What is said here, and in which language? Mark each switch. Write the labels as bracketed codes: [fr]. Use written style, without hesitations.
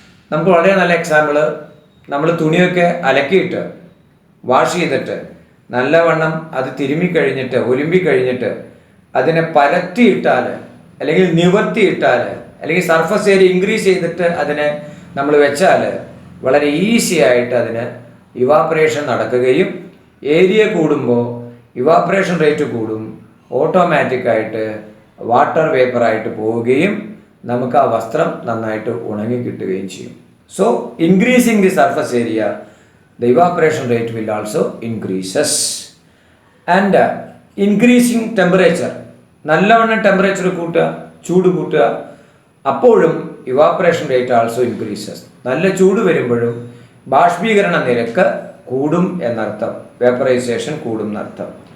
[ml] നമുക്ക് വളരെ നല്ല എക്സാമ്പിൾ, നമ്മൾ തുണിയൊക്കെ അലക്കിയിട്ട് വാഷ് ചെയ്തിട്ട് നല്ലവണ്ണം അത് തിരുമ്മിക്കഴിഞ്ഞിട്ട് ഒലുമ്പിക്കഴിഞ്ഞിട്ട് അതിനെ പരത്തിയിട്ടാൽ അല്ലെങ്കിൽ നിവർത്തിയിട്ടാൽ അല്ലെങ്കിൽ സർഫസ് ഏരിയ ഇൻക്രീസ് ചെയ്തിട്ട് അതിനെ നമ്മൾ വെച്ചാൽ വളരെ ഈസി ആയിട്ട് അതിന് ഇവാപ്പറേഷൻ നടക്കുകയും ഏരിയ കൂടുമ്പോൾ ഇവാപ്പറേഷൻ റേറ്റ് കൂടും, ഓട്ടോമാറ്റിക്കായിട്ട് വാട്ടർ വേപ്പറായിട്ട് പോവുകയും നമുക്ക് ആ വസ്ത്രം നന്നായിട്ട് ഉണങ്ങി കിട്ടുകയും ചെയ്യും. [en] So increasing the surface area, the evaporation rate will also increases. And increasing temperature, [ml] നല്ലവണ്ണം ടെമ്പറേച്ചർ കൂട്ടുക, ചൂട് കൂട്ടുക, അപ്പോഴും [en] Evaporation rate also increases. [ml] നല്ല ചൂട് വരുമ്പോഴും ബാഷ്പീകരണ നിരക്ക് കൂടും എന്നർത്ഥം, വേപ്പറൈസേഷൻ കൂടും എന്നർത്ഥം.